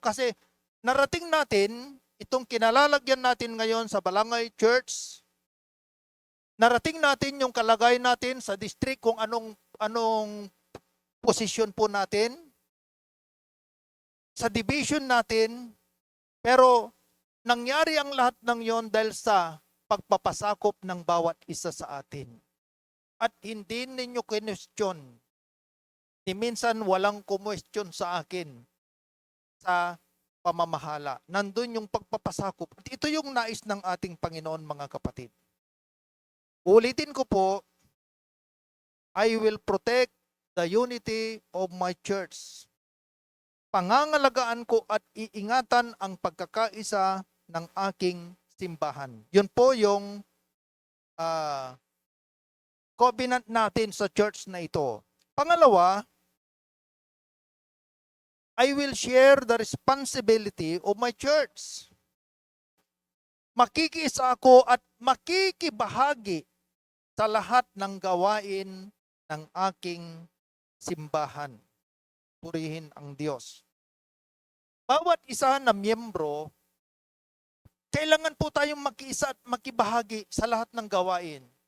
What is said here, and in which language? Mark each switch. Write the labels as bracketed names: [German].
[Filipino] Kasi narating natin, itong kinalalagyan natin ngayon sa Balangay Church, narating natin yung kalagayan natin sa district kung anong posisyon po natin, sa division natin, pero nangyari ang lahat ng yon dahil sa pagpapasakop ng bawat isa sa atin. At hindi ninyo kinwestiyon. Ni minsan walang kumwestiyon sa akin sa pamamahala. Nandun yung pagpapasakop. At ito yung nais ng ating Panginoon mga kapatid. Ulitin ko po, [English] I will protect the unity of my church. [Filipino] Pangangalagaan ko at iingatan ang pagkakaisa ng aking simbahan. Yun po yung covenant natin sa church na ito. Pangalawa, [English] I will share the responsibility of my church. [Filipino] Makikiisa ako at makikibahagi sa lahat ng gawain ng aking simbahan. Purihin ang Diyos. Bawat isa na miyembro, kailangan po tayong makiisa at makibahagi sa lahat ng gawain.